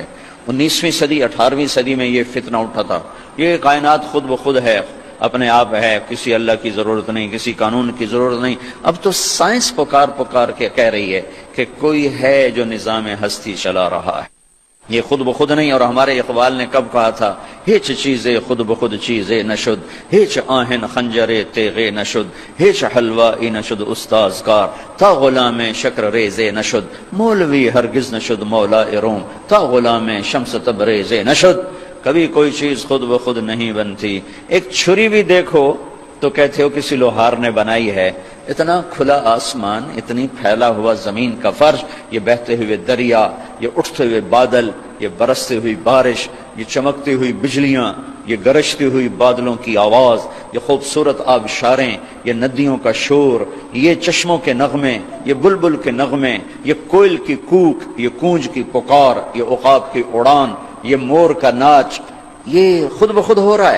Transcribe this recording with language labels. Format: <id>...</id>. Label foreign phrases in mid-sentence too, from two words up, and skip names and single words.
<ur>19ویں صدی 18ویں صدی میں یہ فتنہ اٹھا تھا، یہ کائنات خود بخود ہے، اپنے آپ ہے، کسی اللہ کی ضرورت نہیں، کسی قانون کی ضرورت نہیں۔ اب تو سائنس پکار کے کہہ رہی ہے کہ کوئی ہے جو نظام ہستی چلا رہا ہے، یہ خود بخود نہیں۔ اور ہمارے اقبال نے کب کہا تھا،</ur> <fa>ہیچ چیزیں خود بخود چیزیں نشد، ہیچ آہن خنجرے تیغے نشد، ہیچ حلوائی نشد استاز کار، تا غلام شکر ریزے نشد، مولوی ہرگز نشد مولا روم، تا غلام شمس تبریزے نشد۔</fa> <ur>کبھی کوئی چیز خود بخود نہیں بنتی۔ ایک چھری بھی دیکھو تو کہتے ہو کسی لوہار نے بنائی ہے۔ اتنا کھلا آسمان، اتنی پھیلا ہوا زمین کا فرش، یہ بہتے ہوئے دریا، یہ اٹھتے ہوئے بادل، یہ برستی ہوئی بارش، یہ چمکتی ہوئی بجلیاں، یہ گرجتی ہوئی بادلوں کی آواز، یہ خوبصورت آبشاریں، یہ ندیوں کا شور، یہ چشموں کے نغمے، یہ بلبل کے نغمے، یہ کوئل کی کوک، یہ کونج کی پکار، یہ عقاب کی اڑان، یہ مور کا ناچ، یہ خود بخود ہو رہا ہے۔</ur>